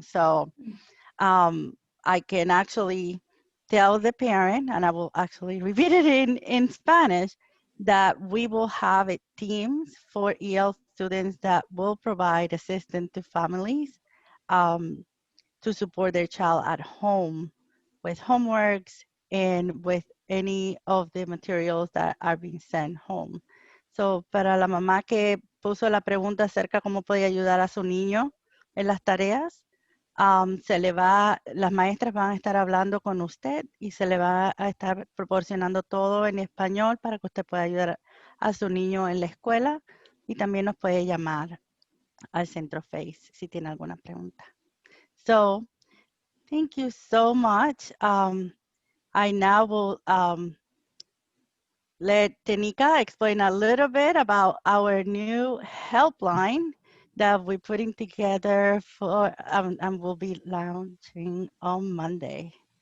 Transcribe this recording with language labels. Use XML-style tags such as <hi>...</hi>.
<en>So I can actually tell the parent, and I will actually repeat it in Spanish, that we will have teams for EL students that will provide assistance to families to support their child at home with homeworks and with any of the materials that are being sent home. So</en> <es>para la mamá que puso la pregunta acerca de cómo podía ayudar a su niño en las tareas. Las maestras van a estar hablando con usted y se le va a estar proporcionando todo en español para que usted pueda ayudar a su niño en la escuela, y también nos puede llamar al Centro FACE si tiene alguna pregunta.</es> <en>So, thank you so much. I now will let Tenika explain a little bit about our new helpline that we're putting together for and will be launching on Monday.</en>